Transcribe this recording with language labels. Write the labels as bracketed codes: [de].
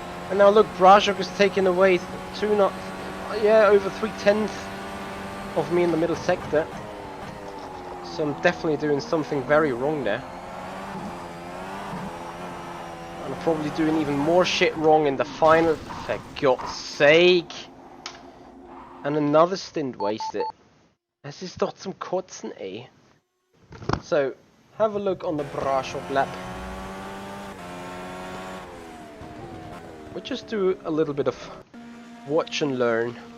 [en] And now look, Brajok is taking away over 3/10 of me in the middle sector. So I'm definitely doing something very wrong there. I'm probably doing even more shit wrong in the final, for God's sake. And another stint wasted. [de] Es ist doch zum Kotzen, eh? [en] So, have a look on the Brajok lap. We'll just do a little bit of watch and learn.